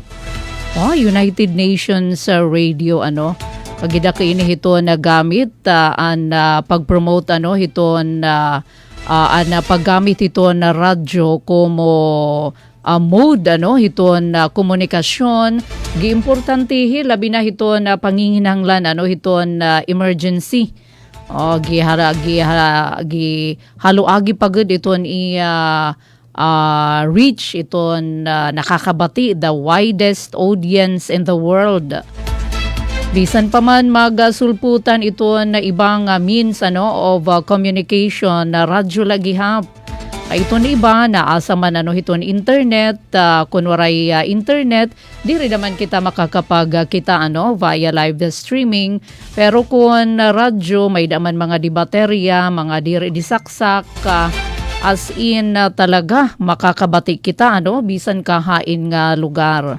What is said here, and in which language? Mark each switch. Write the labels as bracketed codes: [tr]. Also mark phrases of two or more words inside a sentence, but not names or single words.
[war] United Nations Radio ano pagida ko ini hito na gamit pag-promote ano hito na paggamit ito na radyo como mode ano hito na komunikasyon giimportantihi labi na hito na panginginahanglan ano hito na emergency haluagi pagud iton reach iton nakakabati [en] the widest audience in the world. [war] Bisan pa man magasulputan ito na ibang means ano [en] of communication [war] na radyo lagi hap. Ito na iba na asa man ano hiton internet kunwaray internet diri naman kita makakapag kita ano [en] via live streaming [war] pero kung radyo may daman mga di baterya mga diri disaksak [en] as in [war] talaga makakabati kita ano bisan kahain nga lugar.